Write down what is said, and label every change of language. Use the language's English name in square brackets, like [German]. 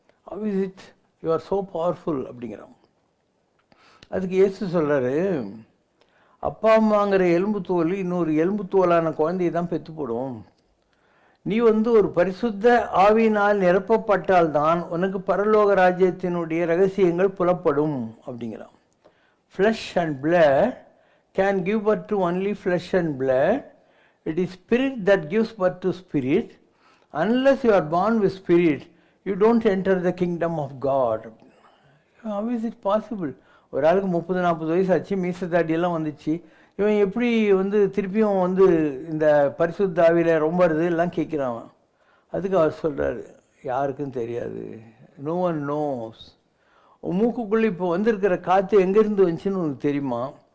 [English] how is it you are so powerful [Tamil] அப்படிங்கிறான். அதுக்கு இயேசு சொல்கிறாரு, அப்பா அம்மாங்கிற எலும்பு தோல் இன்னொரு எலும்பு தோலான குழந்தையை தான் பெற்று போடும். நீ வந்து ஒரு பரிசுத்த ஆவியினால் நிரப்பப்பட்டால்தான் உனக்கு பரலோக ராஜ்யத்தினுடைய ரகசியங்கள் புலப்படும் அப்படிங்கிறான். [English] Flesh and blood can give birth to only flesh and blood. It is spirit that gives birth to spirit. Unless you are born with spirit, you don't enter the kingdom of God. How is it possible? [Tamil] ஒரு ஆளுக்கு 30-40 வயசு ஆச்சு, மீச தாடியெல்லாம் வந்துச்சு, இவன் எப்படி வந்து திருப்பியும் வந்து இந்த பரிசுத்த ஆவியில் ரொம்ப எல்லாம் கேட்குறான். அதுக்கு அவர் சொல்கிறாரு, யாருக்கும் தெரியாது, [English] No one knows. [Tamil] மூக்குக்குள்ளே இப்போ வந்திருக்கிற காற்று எங்கேருந்து வந்துச்சுன்னு உனக்கு தெரியுமா?